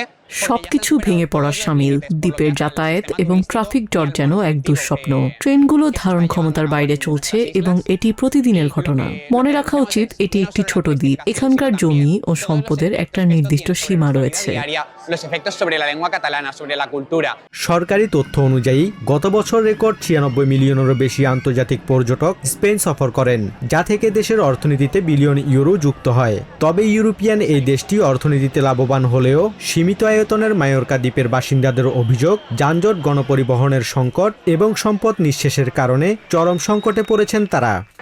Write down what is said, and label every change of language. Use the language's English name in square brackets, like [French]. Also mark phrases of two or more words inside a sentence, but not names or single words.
[Bangla] সবকিছু ভেঙে পড়ার সামিল। দ্বীপের যাতায়াত এবং ট্রাফিক জট যেন এক দুঃস্বপ্ন। ট্রেনগুলো ধারণ ক্ষমতার বাইরে চলছে এবং এটি প্রতিদিনের ঘটনা। মনে রাখা উচিত এটি একটি ছোট দ্বীপ। এখানকার জমি ও সম্পদের একটা নির্দিষ্ট সীমা রয়েছে। [Spanish] los efectos sobre la lengua catalana, sobre la cultura. [Bangla] সরকারি তথ্য অনুযায়ী গত বছর রেকর্ড 96 মিলিয়নেরও বেশি আন্তর্জাতিক পর্যটক স্পেন সফর করেন, যা থেকে দেশের অর্থনীতিতে বিলিয়ন ইউরো যুক্ত হয়। তবে ইউরোপিয়ান এই দেশটি অর্থনীতিতে লাভবান হলেও সীমিত আয়তনের মায়োরকা দ্বীপের বাসিন্দাদের অভিযোগ, যানজট, গণপরিবহনের সংকট এবং সম্পদ নিঃশেষের কারণে চরম সংকটে পড়েছেন তারা।